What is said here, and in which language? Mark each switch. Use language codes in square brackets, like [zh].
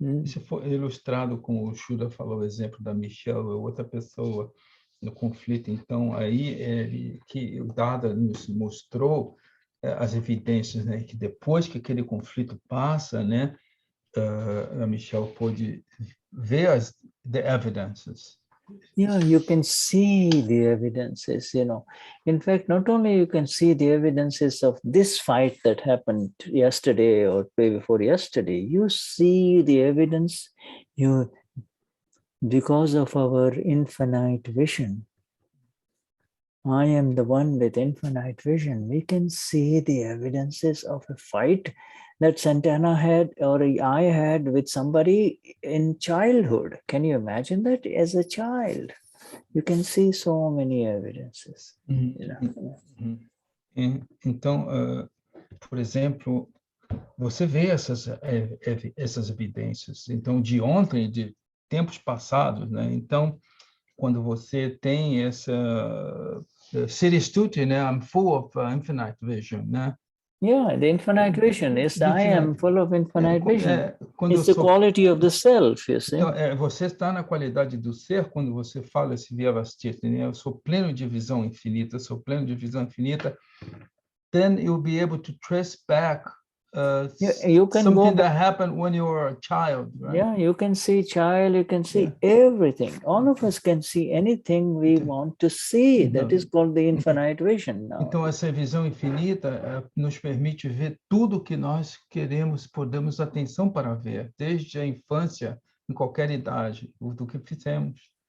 [pt] Isso foi ilustrado com o Shuddha falou o exemplo da Michelle, outra pessoa no conflito. Então, aí que o Dada nos mostrou as evidências, né, que depois que aquele conflito passa, né, a Michelle pôde ver [en] the evidences. Yeah, you can see the evidences, you know. In fact, not only you can see the evidences of this fight that happened yesterday or day before yesterday, you see the evidence because of our infinite vision. I am the one with infinite vision. We can see the evidences of a fight that Santana had or I had with somebody in childhood. Can you imagine that as a child? You can see so many evidences. You know? [pt] Então, por exemplo, você vê essas evidências. Então, de ontem, de tempos passados, né? Então, quando você tem essa Siristuti, né? [en] I'm full of infinite vision, né? Yeah, the infinite vision is I am full of infinite vision. It's the quality of the self, you see. [pt] Então, você está na qualidade do ser quando você fala esse vyavasthit, né? Eu sou pleno de visão infinita, sou pleno de visão infinita. [en] Then you'll be able to trace back you can something that happened when you were a child, right? Yeah, you can see child, you can see everything. All of us can see anything we want to see. That is called the infinite vision now. [pt] Então, essa visão infinita nos permite ver tudo que nós queremos, podemos atenção para ver, desde a infância, em qualquer idade, do que fizemos.